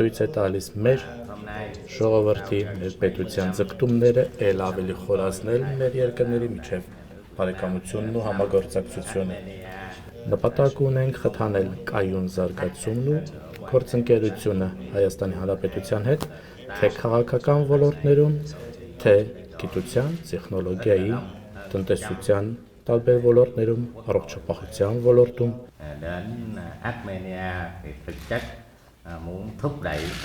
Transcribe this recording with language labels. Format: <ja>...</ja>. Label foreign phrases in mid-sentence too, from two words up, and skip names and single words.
<hy>է տալիս մեր ժողովրդի, մեր պետության ձգտումները ել ավելի խորացնել մեր երկրների միջև բարեկամությունն ու համագործակցությունը։ Նպատակ ունենք խթանել կայուն զարգացումն ու գործընկերությունը Հայաստանի Հանրապետության հետ թե քաղաքական ոլորտներում, թե գիտության, տեխնոլոգիայի, տնտեսության տարբեր ոլորտներում, առողջապահության ոլորտում։</hy> <vi>Đến Armenia thì thực chất muốn thúc đẩy</vi>